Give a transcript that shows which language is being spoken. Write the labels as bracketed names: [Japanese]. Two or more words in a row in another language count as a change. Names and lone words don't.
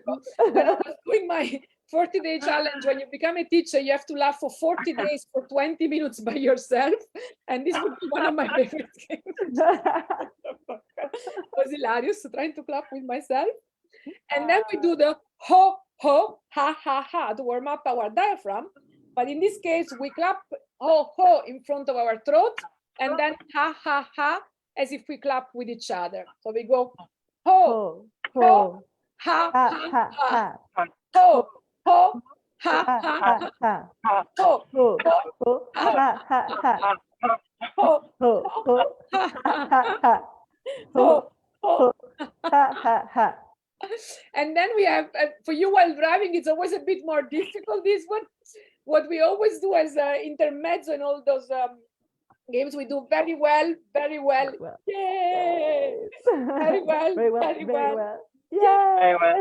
[English] When I was doing my 40-day challenge, when you become a teacher, you have to laugh for 40 days for 20 minutes by yourself. And this would be one of my favorite games. It was hilarious, trying to clap with myself. And then we do the ho, ho, ha, ha, ha to warm up our diaphragm. But in this case, we clap ho, ho in front of our throat, and then ha, ha, ha, as if we clap with each other. So we go ho, ho, ha, ha, ha, ho, ho, ha, ha, ha, ho, ho, ha, ha, ha, ho, ho, ha, ha, ha, ho, ho, ha, ha, ha. And then we have, for you while driving, it's always a bit more difficult, this one. What we always do as intermezzo in all those games, we do very well. Yay! Very well. Yay!